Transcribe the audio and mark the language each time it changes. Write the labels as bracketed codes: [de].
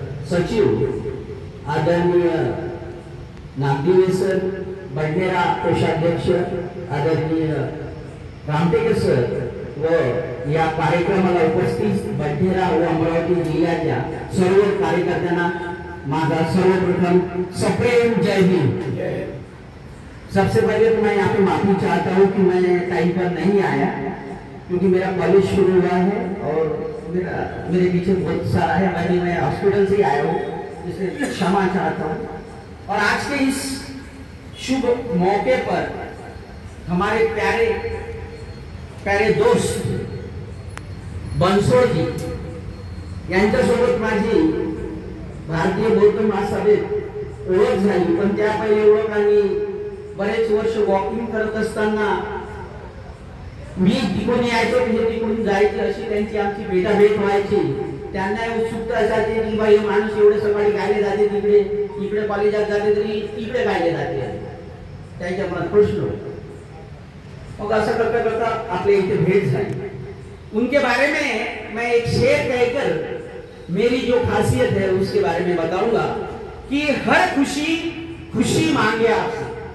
[mr] सचिव आदरणीय नागदिवे सर, बडनेरा कोषाध्यक्ष आदरणीय रामटेकर सर व या कार्यक्रमाला उपस्थित बडनेरा व अमरावती जिल्ह्याच्या सर्व कार्यकर्त्यांना माझा सर्वप्रथम सप्रेम जय हिंद. [hi] सबसे पहले तो मैं यहाँ पे माफी चाहता हूँ कि मैं टाइम पर नहीं आया, क्योंकि मेरा कॉलेज शुरू हुआ है और मेरे पीछे बहुत सारा है. मैं हॉस्पिटल से आया हूँ, जिसे क्षमा चाहता हूँ. और आज के इस शुभ मौके पर हमारे प्यारे प्यारे दोस्त बनसोडजी [mr] यांच्यासोबत माझी भारतीय बौद्ध महासभेत ओळख झाली. पण त्या पहिल्या ओळखांनी बरेच वर्ष वॉकिंग करत असताना मी तिकडून यायचो, म्हणजे तिकडून जायची, अशी त्यांची आमची भेटाभेट व्हायची. त्यांना उत्सुकता असायची की बाई माणूस एवढे सकाळी गायले जाते, तिकडे इकडे कॉलेजात जाते तरी इकडे गायले जाते, त्याच्या मनात प्रश्न. मग असं करता करता आपल्या इथे भेट झाली. [hi] उनके बारे में मैं एक शेर कहकर मेरी जो खासियत है उसके बारे में बताऊंगा कि हर खुशी खुशी मांगे आपसे.